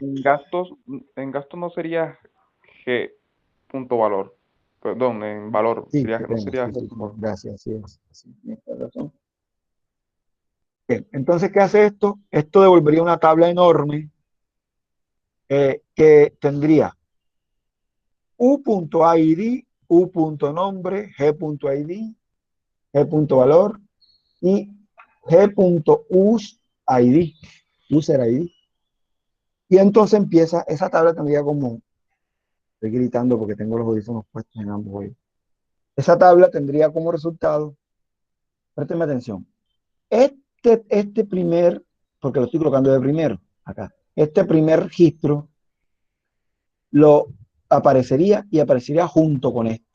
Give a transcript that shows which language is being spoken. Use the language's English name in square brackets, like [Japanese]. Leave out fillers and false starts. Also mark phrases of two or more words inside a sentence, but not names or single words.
[Spanish] en gastos no sería G punto valor. Perdón, en valor Sí, sería, qué no pena, sería sí, G sí, punto valor. gracias, así es. Sí, tienes razón. Bien, entonces, ¿qué hace esto? Esto devolvería una tabla enorme que tendría u.id, u.nombre, g.id, g.valor y g.usid, [English] user ID. [Spanish] Y entonces empieza, esa tabla tendría como, estoy gritando porque tengo los audífonos puestos en ambos oídos. Esa tabla tendría como resultado, présteme atención, este primer, porque lo estoy colocando de primero, acá, este primer registro lo aparecería y aparecería junto con este.